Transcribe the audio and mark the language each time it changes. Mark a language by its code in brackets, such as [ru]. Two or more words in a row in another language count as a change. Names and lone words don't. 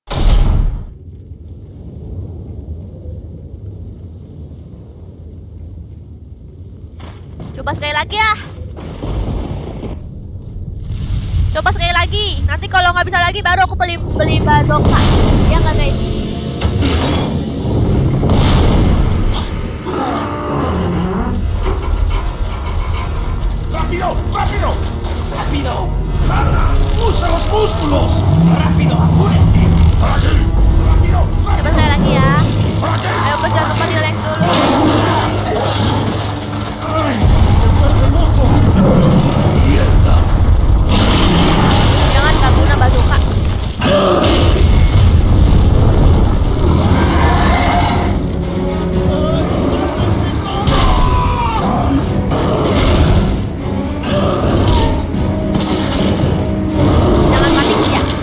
[id] Coba sekali lagi ya. Coba sekali lagi. Nanti kalau nggak bisa lagi baru aku beli bazooka. Ya nggak guys? [es] Rápido, rápido, rápido. Carga, usa los músculos. Rápido, apúrense. Por aquí. Rápido, [id] Coba [es] rápido. [id] sekali lagi ya. [es] Por aquí. [id] Ayo bos, jangan lupa di like dulu. [es] Ay, se vuelve loco. Mierda. [id] Jangan nggak guna bazooka. Jangan mati ya.